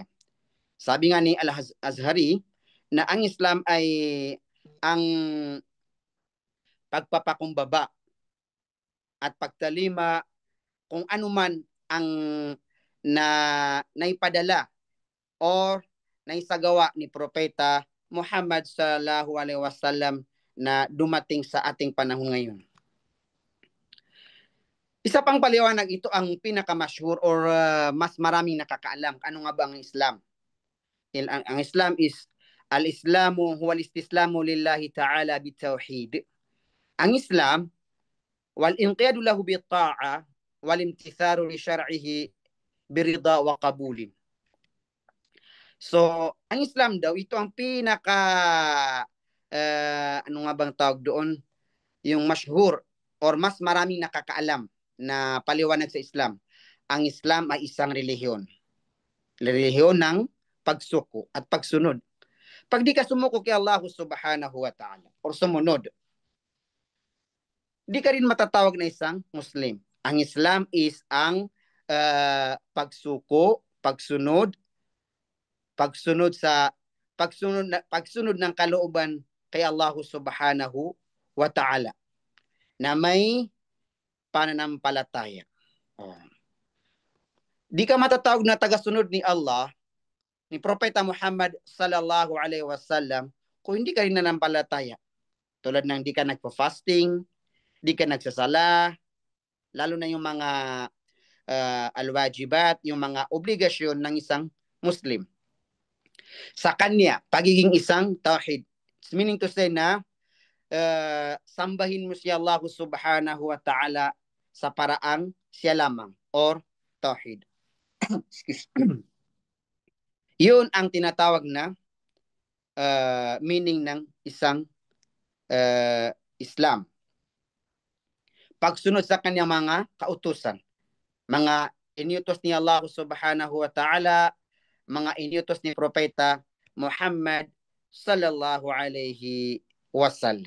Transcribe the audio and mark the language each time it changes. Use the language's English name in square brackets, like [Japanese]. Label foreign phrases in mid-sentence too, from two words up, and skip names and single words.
[Filipino] Sabi nga ni Al-Azhari na ang Islam ay ang pagpapakumbaba at pagtalima kung ano man ang naipadala o naisagawa ni Propeta Muhammad [Arabic] صلى الله عليه وسلم [Filipino] na dumating sa ating panahon ngayon. Isa pang paliwanag, ito ang pinakamasyhur or mas maraming nakakaalam. Ano nga ba ang Islam? Ang Islam is [Arabic] الإسلام هو الاستسلام لله تعالى بالتوحيد. Ang Islam, والانقياد له بالطاعة والامتثال لشرعه بالرضا والقبول. [Filipino] So, ang Islam daw, ito ang pinaka, ano nga bang tawag doon? Yung masyhur or mas maraming nakakaalam na paliwanag sa Islam. Ang Islam ay isang relihiyon. Relihiyon ng pagsuko at pagsunod. Pag di ka sumuko kay Allah [Arabic] سبحانه وتعالى [Filipino] or sumunod, di ka rin matatawag na isang Muslim. Ang Islam is ang pagsuko, pagsunod sa pagsunod ng kalooban kay Allah [Arabic] سبحانه وتعالى [Filipino] na may pananampalataya. Oh. Di ka matatawag na tagasunod ni Allah, ni Propeta Muhammad [Arabic] صلى الله عليه وسلم [Filipino] kung hindi ka rin nanampalataya. Tulad ng di ka nagpa-fasting, di ka nagsasala, lalo na yung mga alwajibat, yung mga obligasyon ng isang Muslim. Sa kanya, pagiging isang tawhid. [English] Meaning to say [Filipino] na sambahin mo si Allah [Arabic] سبحانه وتعالى [Filipino] sa paraang siya lamang or tawhid. Yun ang tinatawag na meaning ng isang Islam. Pagsunod sa kanyang mga kautusan, mga iniutos ni Allah [Arabic] سبحانه وتعالى, [Filipino] mga iniutos ni Propeta Muhammad [Arabic] صلى الله عليه وسلم.